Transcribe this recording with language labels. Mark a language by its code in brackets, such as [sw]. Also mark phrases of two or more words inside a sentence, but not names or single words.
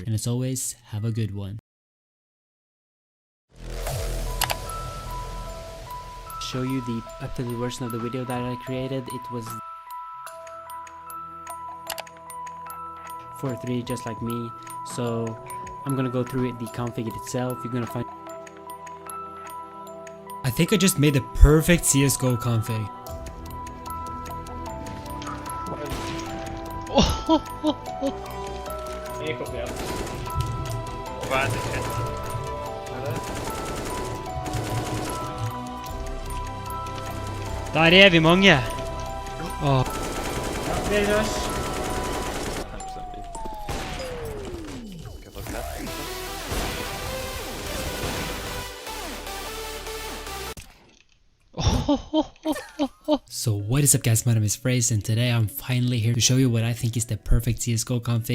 [en] And as always, have a good one. Show you the updated version of the video that I created. It was 4.3 just like me, so I'm gonna go through it, the config itself. You're gonna find, I think I just made the perfect CSGO config. [no] Der er vi mange. Åh. [en] So what is up guys, my name is Fraze and today I'm finally here to show you what I think is the perfect CSGO config.